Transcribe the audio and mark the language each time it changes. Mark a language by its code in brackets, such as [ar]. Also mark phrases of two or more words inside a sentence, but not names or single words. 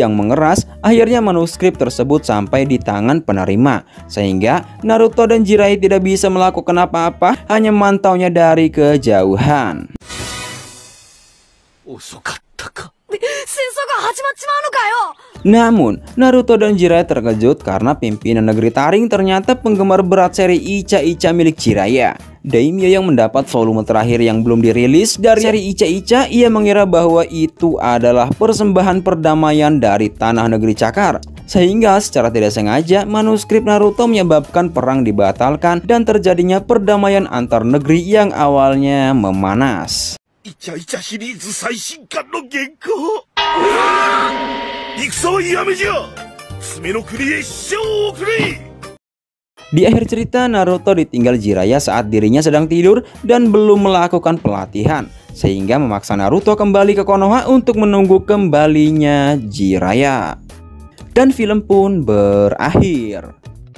[id] yang mengeras, akhirnya manuskrip tersebut sampai di tangan penerima, sehingga Naruto dan Jiraiya tidak bisa melakukan apa-apa, hanya memantaunya dari kejauhan. [ja] たか。戦争が始まっちまうのかよ。 [id] Namun, Naruto dan Jiraiya terkejut karena pimpinan negeri Taring ternyata penggemar berat seri Ica-Ica milik Jiraiya. Daimyo yang mendapat volume terakhir yang belum dirilis dari seri Ica-Ica, ia mengira bahwa itu adalah persembahan perdamaian dari tanah negeri Cakar. Sehingga secara tidak sengaja manuskrip Naruto menyebabkan perang dibatalkan dan terjadinya perdamaian antar negeri yang awalnya memanas. [ja] イチャイチャシリーズ最新刊の原稿。戦はやめじゃ。爪の国へ使者を送れ。 [id] Di akhir cerita, Naruto ditinggal Jiraiya saat dirinya sedang tidur dan belum melakukan pelatihan, sehingga memaksa Naruto kembali ke Konoha untuk menunggu kembalinya Jiraiya. Dan film pun berakhir.